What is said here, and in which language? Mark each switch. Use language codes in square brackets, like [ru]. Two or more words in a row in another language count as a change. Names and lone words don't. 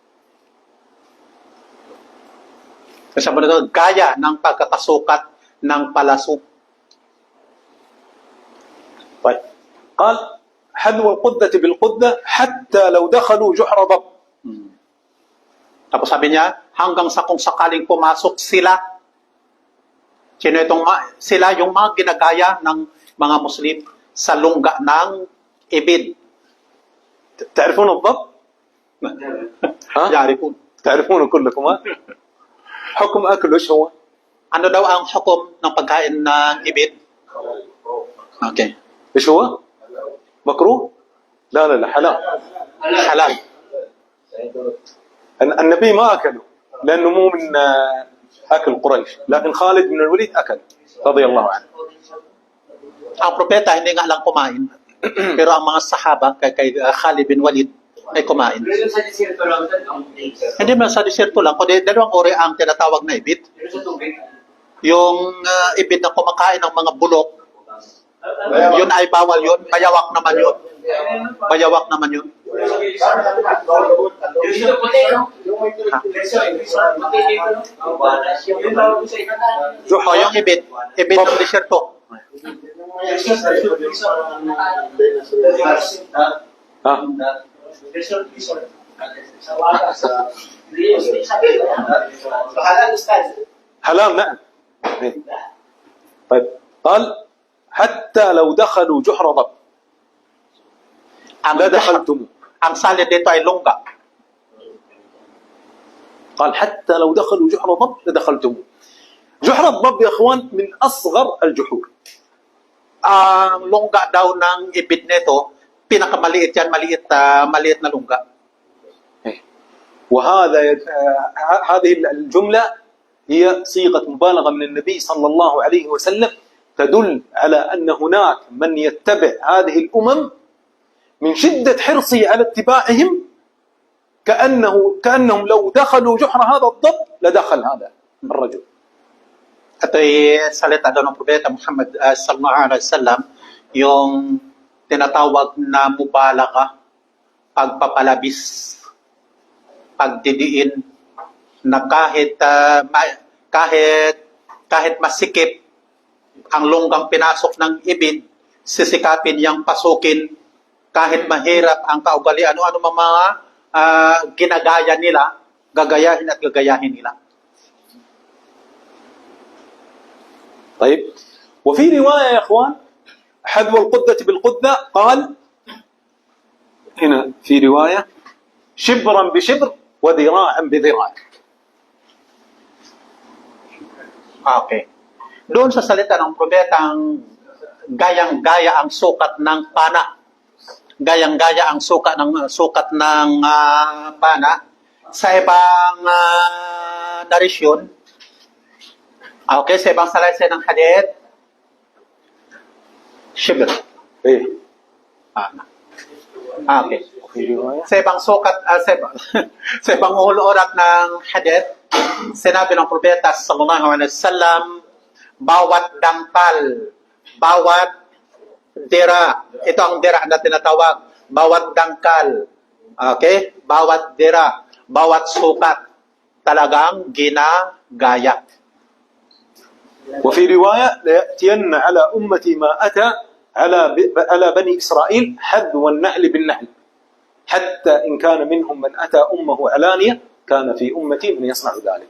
[tl] Kasama na doon, gaya ng pagkakasukat ng palaso. [ar] طيب قال حذو القذة بالقذة حتى لو دخلوا جحر ضب. [tl] Tapos sabi niya, hanggang sa kung sakaling pumasok sila. Sino itong sila yung mga ginagaya ng mga Muslim sa lungga ng ibid. [ar] تعرفون الضب؟ ها؟ Yaripun. تعرفونه كلكم ها؟ حكم أكله ايش هو؟ [tl] Ano daw ang hukom ng pagkain ng ibid? Okay. [ar] ايش هو؟ مكروه؟ لا حلال. [tl] Halal. [ar] النبي ما أكله لأنه مو من أكل قريش، لكن خالد بن الوليد أكل رضي الله عنه. [tl] Ang propeta hindi nga lang kumain. Pero ang mga sahaba, kay Khalid bin Walid, ay kumain. Pero sa desierto lang ang place. Hindi man sa desierto lang, kundi dalawang uri ang tinatawag na ibid. Pero sa tubig. Yung ibid na kumakain ng mga bulok, yun ay bawal yun. Bayawak naman yun. Bayawak naman yun. O yung ibid ng desierto. [ar] ها؟ حلال نعم. طيب قال حتى لو دخلوا جحر ضب لا دخلتم. [tl] Ang salid dito ay lungga. [ar] قال حتى لو دخلوا جحر ضب لدخلتم. جحر الضب يا اخوان من اصغر الجحور. [tl] Ang lungga daw ng ibid nito, pinakamaliit yan, maliit na lungga. [ar] وهذا هذه الجملة هي صيغة مبالغة من النبي صلى الله عليه وسلم تدل على أن هناك من يتبع هذه الأمم من شدة حرصه على اتباعهم كأنهم لو دخلوا جحر هذا الضب لدخل هذا الرجل. [tl] Ito ay salita daw ng Propeta Muhammad [ar] صلى الله عليه وسلم, [tl] yung tinatawag na mubalaga, pagpapalabis, pagdidiin, na kahit masikip ang lunggang pinasok ng ibid, sisikapin niyang pasukin, kahit mahirap ang kaugalian, ano mga ginagaya nila, gagayahin at gagayahin nila. [ar] طيب وفي رواية يا إخوان حذو القدة بالقدة قال هنا في رواية شبرا بشبر وذراعا بذراع. [tl] Okay. Doon sa salita ng propetang gayang-gaya ang sukat ng pana. Gayang-gaya ang sukat ng pana sa ibang narisyon. Okay, sa ibang salaysay ng hadith, shibr. [ar] إيه [tl] Okay. [ar] وفي رواية [tl] Sa ibang sukat, sa ibang ulat ng hadith, sinabi ng propeta [ar] صلى الله عليه وسلم, [tl] bawat dangkal, bawat dira, ito ang dira na tinatawag, bawat dangkal, okay, bawat dira, bawat sukat, talagang ginagaya. [ar] وفي رواية ليأتين على أمتي ما أتى على بني إسرائيل حذو النعل بالنعل حتى إن كان منهم من أتى أمه علانية كان في أمتي من يصنع ذلك.